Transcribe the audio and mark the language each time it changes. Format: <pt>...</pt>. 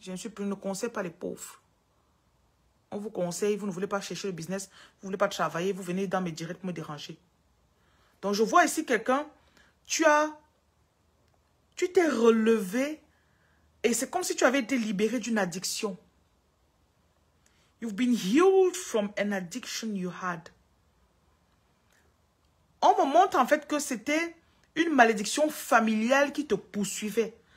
<fr>Je ne conseille pas les pauvres. On vous conseille, vous ne voulez pas chercher le business, vous ne voulez pas travailler, vous venez dans mes directs me déranger. Donc je vois ici quelqu'un, tu t'es relevé et c'est comme si tu avais été libéré d'une addiction.</fr> <en>You've been healed from an addiction you had.</en> <fr>On me montre en fait que c'était une malédiction familiale qui te poursuivait.</fr>